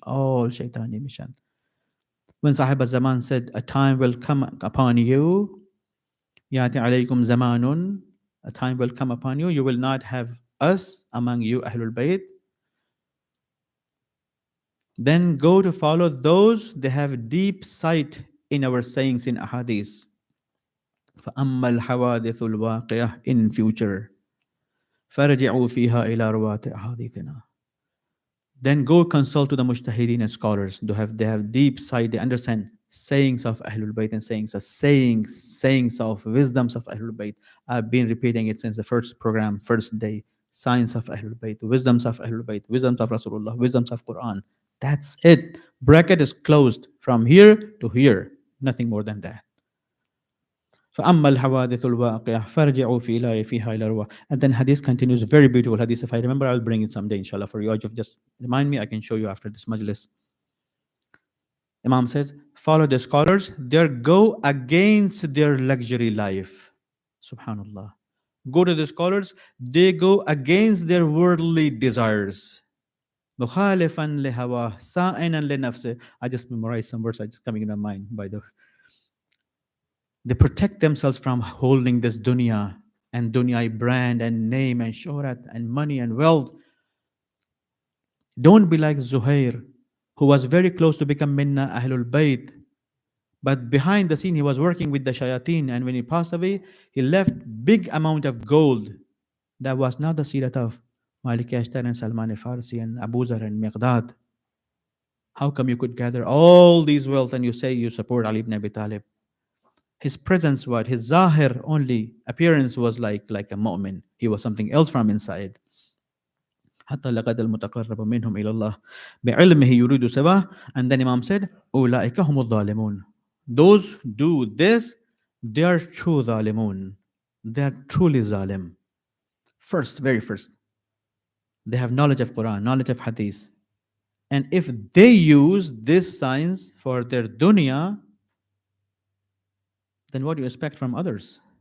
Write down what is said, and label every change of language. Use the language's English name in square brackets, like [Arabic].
[English] All shaitani mission. When Sahib al-Zaman said, a time will come upon you, [Arabic] Yati alaykum zamanun, [English] a time will come upon you, you will not have us among you, Ahlul Bayt. Then go to follow those they have deep sight in our sayings in ahadith. [Arabic] فأما الحوادث الواقعة [English] in future [Arabic] فرجعوا فيها إلى رواة أحاديثنا. [English] Then go consult to the mujtahideen and scholars. They have deep sight. They understand sayings of Ahlul Bayt and sayings of wisdoms of Ahlul Bayt. I've been repeating it since the first program, first day. Science of Ahlul Bayt, wisdoms of Ahlul Bayt, wisdoms of Rasulullah, wisdoms of Quran. That's it. Bracket is closed from here to here. Nothing more than that. [Arabic] فأما الحوادث الواقعة فارجعوا فيها إلى رواة. [English] And then hadith continues, very beautiful hadith. If I remember, I'll bring it someday, inshallah, for you. Just remind me, I can show you after this majlis. Imam says, follow the scholars, they go against their luxury life. Subhanallah. Go to the scholars, they go against their worldly desires. [Arabic] مخالفا لهواه سائنا لنفسه. [English] I just memorized some words, I just coming in my mind by the. They protect themselves from holding this dunya and dunya brand and name and shohrat and money and wealth. Don't be like Zuhair, who was very close to become Minna Ahlul Bayt. But behind the scene, he was working with the shayateen. And when he passed away, he left big amount of gold. That was not the sirat of Malik Ashtar and Salman Farsi and Abu Zar and Miqdad. How come you could gather all these wealth and you say you support Ali ibn Abi Talib? His presence, what? His zahir only appearance was like a mu'min. He was something else from inside. [Arabic] حتى لقد المتقرب منهم إلى الله بعلمه يريد سواه. [English] And then Imam said, [Arabic] أولئك هم الظالمون. [English] Those do this, they are true ظالمون. They are truly zalim. First, very first, they have knowledge of Quran, knowledge of Hadith. And if they use this science for their dunya, then what do you expect from others?